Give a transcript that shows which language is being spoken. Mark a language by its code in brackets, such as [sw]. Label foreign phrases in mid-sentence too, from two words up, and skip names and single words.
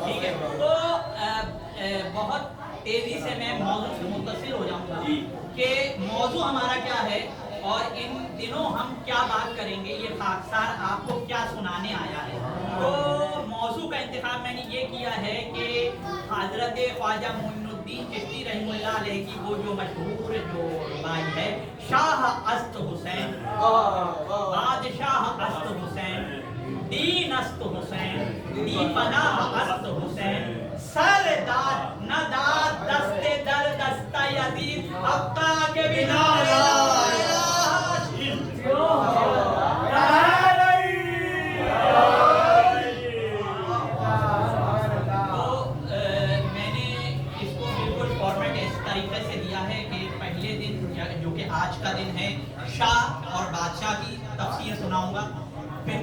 [ur] ٹھیک ہے، تو بہت تیزی سے میں موضوع سے متصل ہو جاؤں گا کہ موضوع ہمارا کیا ہے اور ان دنوں ہم کیا بات کریں گے، یہ خاکسار آپ کو کیا سنانے آیا ہے۔ تو موضوع کا انتخاب میں نے یہ کیا ہے کہ حضرت خواجہ معین الدین چشتی [ar] رحمہ اللہ علیہ [ur] کی وہ جو مشہور جو روایت ہے، [fa] شاہ است حسین، بادشاہ است حسین، دین است حسین، دی پناہ است حسین، سردار نداد دست در دستہ یزید حقا کے بنا [ur] آج کا دن ہے شاہ اور بادشاہ کی تفسیر سناؤں گا، پھر